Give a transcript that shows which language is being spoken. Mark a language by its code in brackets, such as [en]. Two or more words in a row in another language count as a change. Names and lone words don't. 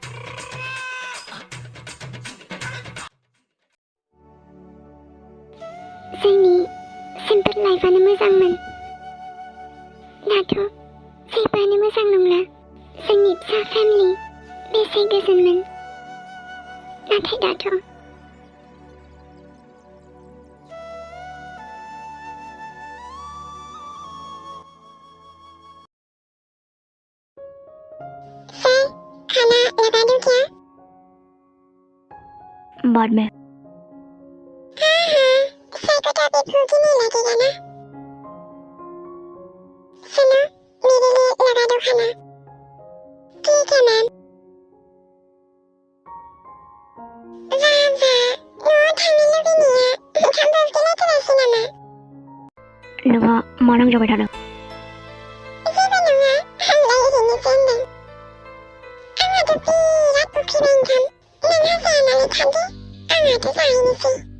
[brx] जोंनि सिम्पोल लाइफआनो मोजांमोन। दाथ' जेबोआनो मोजां नंला। जोंनि फिसा फेमिलि बेसे गोजोनमोन। नाथाय दाथ' [hi] सर खाना लगा दूं क्या? बाद में। हाँ सर को तो अभी भूख ही नहीं लगेगा ना। सुनो मेरे लिए लगा दो खाना। ठीक है मैम। [brx] वाह न'आव थांनो लुबैनाया ओंखाम उखैलायथारासै नामा? नोंहा मा नांजाबाय थादों? जेबो नङा आंलाय ओरैनोसो होनदों। आंहाथ' बिराद उखैबाय ओंखाम। नोंहा जानानै थादो आंहाथ' जाहैनोसै।